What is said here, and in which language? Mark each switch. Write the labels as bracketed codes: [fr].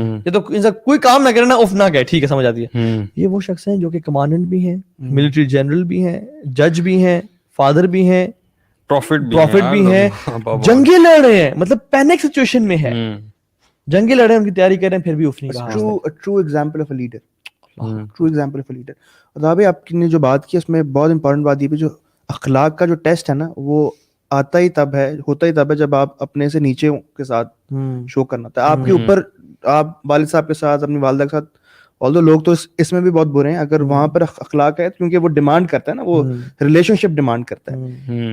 [ur] یہ تو انسان کوئی کام نہ کرے نا اف نہ کہے, ٹھیک ہے سمجھ آتی ہے. یہ وہ شخص ہیں جو کہ کمانڈنٹ بھی ہیں, ملٹری جنرل بھی ہیں, جج بھی ہیں, فادر بھی ہیں, پروفٹ بھی ہیں, جنگیں لڑ رہے ہیں, مطلب پینک سچویشن میں ہے, جنگیں لڑے, ان کی تیاری کریں, پھر بھی اف نہیں کہا. [en] True example of a leader, true example of a leader. [ur] اور ابھی آپ نے جو بات کی اس میں بہت امپورٹنٹ بات یہ بھی, جو اخلاق کا جو ٹیسٹ ہے نا وہ آتا ہی تب ہے, ہوتا ہی تب ہے جب آپ اپنے سے نیچے کے ساتھ شو کرنا ہوتا ہے. آپ کے اوپر, آپ والد صاحب کے ساتھ, اپنی والدہ کے ساتھ, although لوگ تو اس میں بھی بہت برے ہیں, اگر وہاں پر اخلاق ہے کیونکہ وہ ڈیمانڈ کرتا ہے نا, وہ ریلیشن شپ ڈیمانڈ کرتا ہے.